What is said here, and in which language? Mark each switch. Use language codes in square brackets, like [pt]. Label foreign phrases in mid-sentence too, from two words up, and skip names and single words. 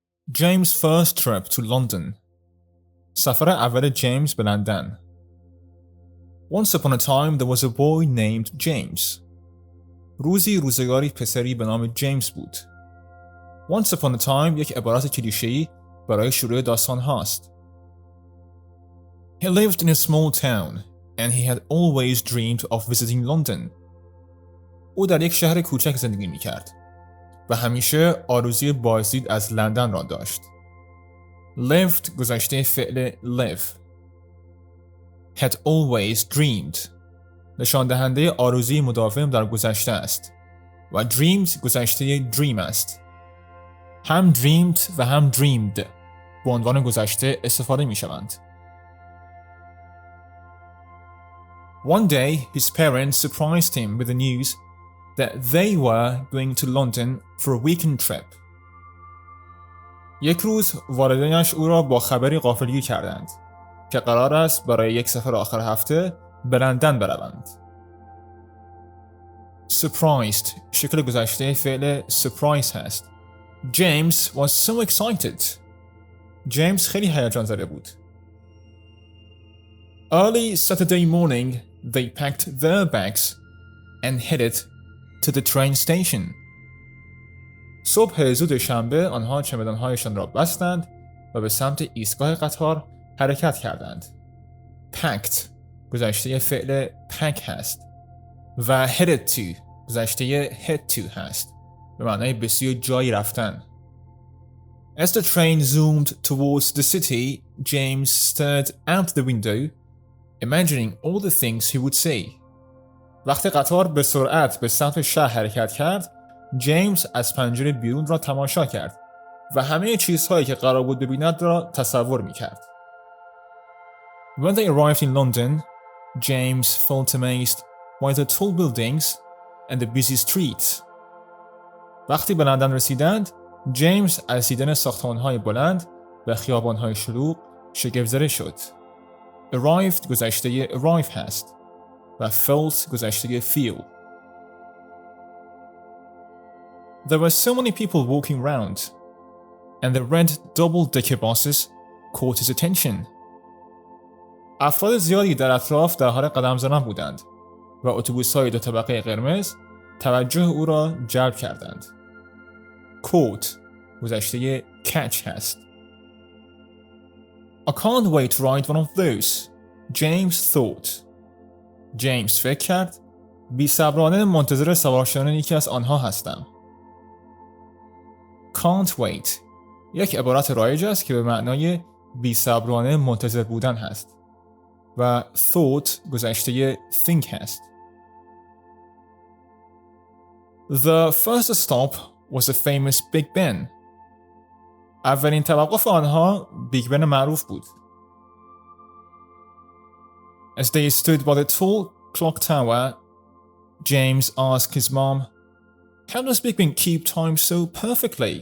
[en] James' first trip to London. [fa] سفر اول جیمز به لندن. [en] Once upon a time there was a boy named James. [fa] روزگاری پسری به نام جیمز بود. [en] Once upon a time [fa] یک عبارت کلیشه‌ای برای شروع داستان هاست. [en] He lived in a small town and he had always dreamed of visiting London. [fa] او در یک شهر کوچک زندگی می‌کرد و همیشه آرزوی بازدید از لندن را داشت. lived گذشته فعل live. [en] had always dreamed [fa] نشان دهنده آرزوی مداوم در گذشته است و dreamed گذشته dream است. هم dreamed و هم dreamed به عنوان گذشته استفاده می شوند. [en] One day his parents surprised him with the news that they were going to London for a weekend trip. [fa] یک روز والدینش او را با خبری غافلگیر کردند که قرار است برای یک سفر آخر هفته به لندن بروند. Surprised شکل گذشته فعل surprise هست. [en] James was so excited. [fa] جیمز خیلی هیجان زده بود. [en] Early Saturday morning they packed their bags and headed to the train station. [fa] صبح زود شنبه آنها چمدان‌هایشان را بستند و به سمت ایستگاه قطار حرکت کردند. packed گذشته فعل pack هست و [en] headed to [fa] گذشته [en] head to [fa] هست به معنای به سوی جایی رفتن. [en] As the train zoomed towards the city, James stared out the window, imagining all the things he would see. [fa] وقتی قطار به سرعت به سمت شهر حرکت کرد، جیمز از پنجره بیرون را تماشا کرد و همه چیزهایی که قرار بود ببیند را تصور می‌کرد. [en] When they arrived in London, James felt amazed by the tall buildings and the busy streets. [fa] وقتی به لندن رسیدند، جیمز از دیدن ساختمان‌های بلند و خیابان‌های شلوغ شگفت‌زده شد. Arrived گذشته arrive هست و felt گذشته feel. [en] There were so many people walking around, and the red double-decker buses caught his attention. [fa] افراد زیادی در اطراف در حال قدم زدن بودند و اتوبوس‌های دو طبقه قرمز توجه او را جلب کردند. Caught گذشته catch هست. [en] I can't wait to ride one of those, James thought. [fa] جیمز فکر کرد بی‌صبرانه منتظر سوار شدن یکی از آنها هستم. [en] Can't wait [fa] یک عبارت رایج است که به معنای بی‌صبرانه منتظر بودن هست و thought گذشته think هست. [en] The first stop was the famous Big Ben. [fa] اولین توقف آنها بیگ بن معروف بود. [en] As they stood by the tall clock tower, James asked his mom, "How does Big Ben keep time so perfectly?"